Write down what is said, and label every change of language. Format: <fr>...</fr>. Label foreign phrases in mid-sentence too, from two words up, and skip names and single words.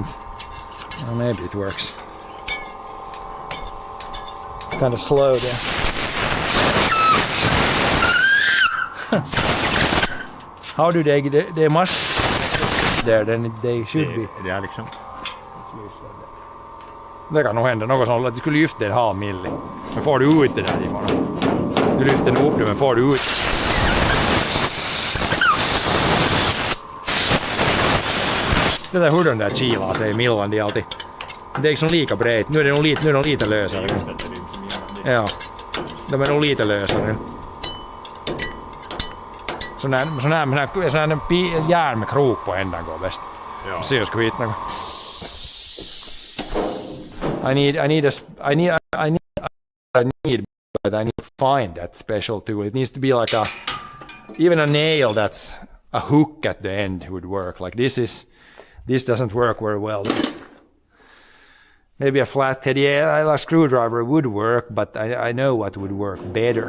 <en>Well, maybe it works. It's kind of slow there. How do they must there then they should be.</en> <sv>Det är liksom. Det kan nog hända något som att det skulle lyfta en halv milli. Men får du ut det därifrån? Du lyfter nog upp det men får du ut. Det där hur de där kilar sig millan de alltid. Det är liksom lika brett. Nu är de lite lösare. Ja. De är nog lite lösare. Sån här järn med krok på ändan går bäst. Ja. Se jos skit.</sv> <en>I need to find that special tool. It needs to be like even a nail that's a hook at the end would work. Like this doesn't work very well. Maybe a flathead, yeah, a screwdriver would work, but I know what would work better.</en>